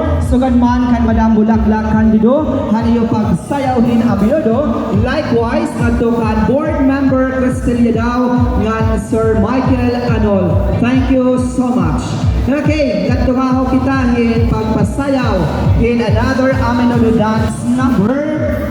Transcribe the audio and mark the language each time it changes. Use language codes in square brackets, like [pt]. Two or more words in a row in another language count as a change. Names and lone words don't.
[war] Sugan man kan Madam Bulaklak Candido, haniyo pagsayawhin a minuto. Likewise, ngadto kan [en] board member [war] Cristelia daw ngan Sir Michael Anol. [en] Thank you so much. [war] Okay, ngadto kita in pagpasayaw in [en] another Aminodo dance number.